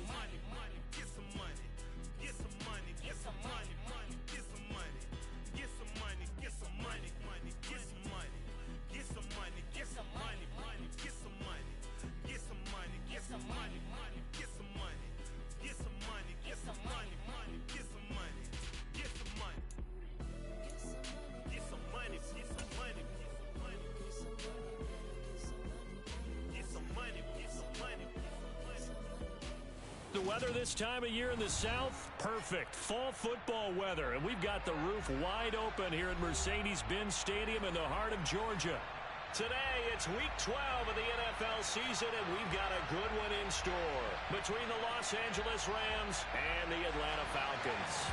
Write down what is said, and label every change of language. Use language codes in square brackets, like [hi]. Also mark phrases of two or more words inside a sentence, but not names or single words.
[en] money, money, get some money, get some money, get some money, money, get some money, get some money, get some money, money, get some money, get some money, get some money, money, get some money, get some money, get some money, money, get some money, get some money, get some money, money, get some money, get some money, get some money, get some money, get some money, get some money. The weather this time of year in the South, perfect. Fall football weather, and we've got the roof wide open here at Mercedes-Benz Stadium in the heart of Georgia. Today, it's Week 12 of the NFL season, and we've got a good one in store between the Los Angeles Rams and the Atlanta Falcons.